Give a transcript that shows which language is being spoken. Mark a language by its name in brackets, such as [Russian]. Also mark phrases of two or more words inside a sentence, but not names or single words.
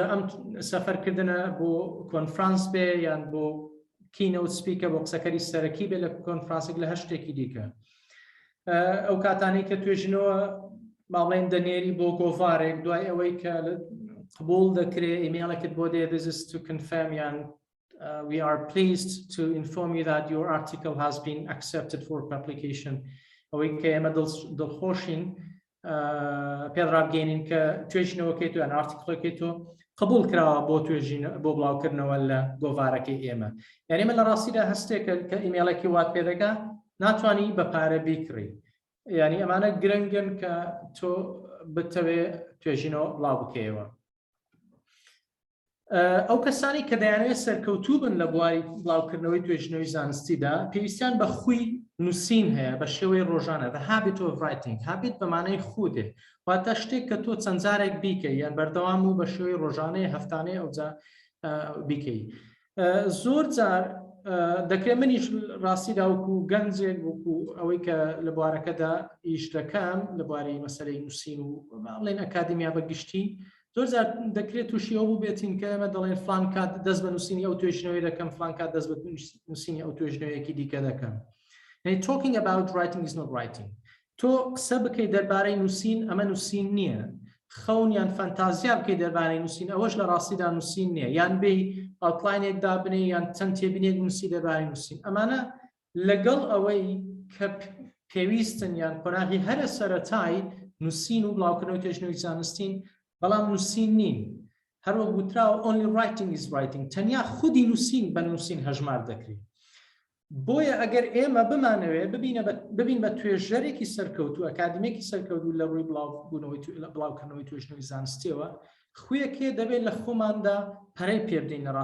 [Central Kurdish] ئەم سەفەرکردنە بۆ کۆنفرانس بێ یان بۆ [English] keynote speaker [Central Kurdish] بۆ قسەکەری سەرەکی بێ لە کۆنفرانسێک لە هەر شتێکی دیکە ئەو کاتانی کە توێژنەوە باڵێن دەنێری بۆ گۆڤارێک دوای ئەوەی کە قبول دەکرێت ئیمێڵێکت بۆ دێ [English] this is to confirm [Central Kurdish] یان we [English] are pleased to inform you that your article has been accepted for publication [Central Kurdish] ئەوەی کە ئێمە دڵخۆشین پێڕابگەینین کە توێژنەوەکەی تو یان ئارتیکڵەکەی تۆ قبول کراوە بۆ بڵاوکردنەوە لە گۆڤارەکەی ئێمە یعنی ئێمە لە ڕاستیدا هەستێکە کە ئیمێڵێکی وات پێ دەکا ناتوانی بە پارە بیکڕی یعنی ئەمانە گرنگن کە تۆ بتەوێ توێژینەوە بڵاو بکەیەوە. ئەو کەسانی کە دەیانوێت سەرکەوتوو بن لە بواری بڵاوکردنەوەی توێژنەوەی زانستیدا پێویستیان بە خوی نووسین هەیە بە شێوەی ڕۆژانە [English] the habit of writing habit [Central Kurdish] بەمانەی خودێ واتە شتێک کە تۆ چەند جارێک بیکەی یان بەردەوام و بە شێوەی ڕۆژانەی هەفتانەی ئەوجا بیکەی زۆر جار دەکرێت منیش ڕاستیدا وەکو گەنجێک وەکو ئەوەی کە لە بوارەکەدا ئیش دەکەم لە بواری مەسەلەی نووسین و بڵێن ئەکادمیا بەگشتی زۆر جار دەکرێت تووشی ئەو بێتین کە ئەمە دەڵێن فلان کات دەست بە نووسینی ئەو توێژنەوەی دەکەم فلان کات دەست بە نووسینی ئەو توێژنەوەیەکی دیکە دەکەم. [English] Talking about writing is not writing. [Central Kurdish] تۆ قسە بکەی دەربارەی نووسین ئەمە نووسین نییە. خەون یان فەنتازیا بکەی دەربارەی نووسین ئەوەش لە ڕاستیدا نووسین نییە یان بێ ئاوتلاینێک دابنێ یان چەند تێبینێک نووسی دەربارەی نووسین ئەمانە لەگەڵ ئەوەی کە پێویستن یان قۆناغی هەرە سەرەتای نووسین و بڵاوکردنەوەی توێژنەوەی زانستین بەڵام نووسین نین هەروەک گوتراوە [English] only writing is writing [Central Kurdish] تەنیا خودی نووسین بە نووسین هەژمار دەکرێت. بۆیە ئەگەر ئێمە بمانەوێ ببین بە توێژەرێکی سەرکەوتو ئەکادمیێکی سەرکەوتو لە ڕووی بڵاوکردنەوەی توێژنەوەی زانستیەوە خویەکێ دەبێت لە خۆماندا پەرەی پێ بدەین لە